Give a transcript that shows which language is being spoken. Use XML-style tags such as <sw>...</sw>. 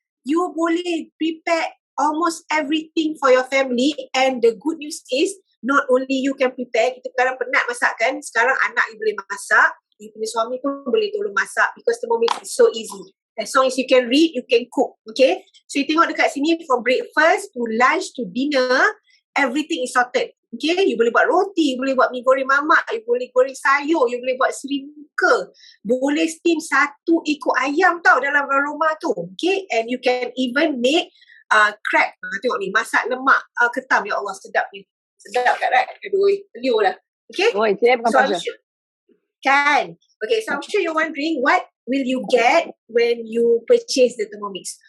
<en>you boleh prepare almost everything for your family, and the good news is not only you can prepare,</en> <ms>kita sekarang penat masak kan, sekarang anak you boleh masak, you punya suami pun boleh tolong masak</ms> <en>because Thermomix is so easy. As long as you can read, you can cook. Okay?</en> <ms>So you tengok dekat sini</ms> <en>from breakfast to lunch to dinner, everything is sorted. Okay?</en> <ms>You boleh buat roti, you boleh buat mi goreng mamak, you boleh goreng sayur, you boleh buat seri muka, boleh steam 1 ekor ayam tau dalam aroma tu.</ms> <en>Okay? And you can even make crab.</en> <ms>Tengok ni, masak lemak ketam. Ya Allah, sedapnya. Sedap kat right? Aduh, liur lah. Okay? Oh, saya bukan pasal. Kan?</ms> <en>Okay, so I'm sure you're wondering what will you get when you purchase the Thermomix.</en>